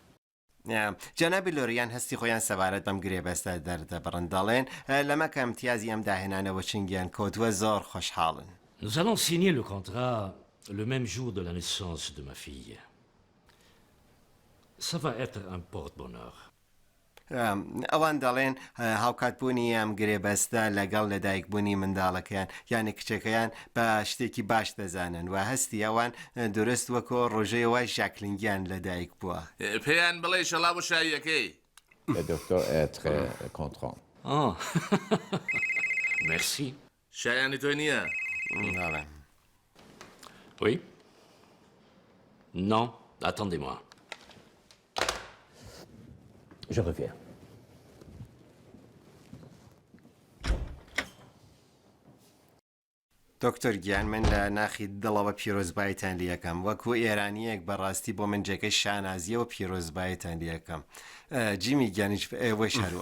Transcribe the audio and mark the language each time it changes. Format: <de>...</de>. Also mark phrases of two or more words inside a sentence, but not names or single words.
<ckb>جەنابی لۆریان هەستی خۆیان سەبارەت بەم گرێبەستە دەردەبڕن دەڵێن لەمە کە ئەمتیازی ئەم داهێنانەوە چنگیان کۆتووە زۆر خۆشحاڵن.</ckb> <fr>Nous allons signer le contrat le même jour de la naissance de ma fille. Ça va être un porte-bonheur.</fr> <ckb>ئەوان دەڵێن هاوکاتبوونی ئەم گرێبەستە لەگەڵ لەدایکبوونی منداڵەکەیان یانی کچەکەیان بە شتێکی باش دەزانن و هەستی ئەوان درست وەکۆ ڕۆژەیەوە ژاکلینگیان لەدایک بووە. پێیان بڵێ شەڵا بۆ شاییەکەی.</ckb> <fr>Le docteur est très content. Oh, merci.</fr> <ckb>شایانی تۆ نییە؟</ckb> <fr>Oui? Non, attendez-moi. Je reviens.</fr> <ckb>دکتۆر گیان من لە ناخی دڵەوە پیرۆزبایتان لیەکەم وەکو ئێرانیەک بەڕاستی بۆ من جێگەی شانازیەوە پیرۆزبایتان لیەکەم جیمی گیانیش ئێوەش هەروە</ckb>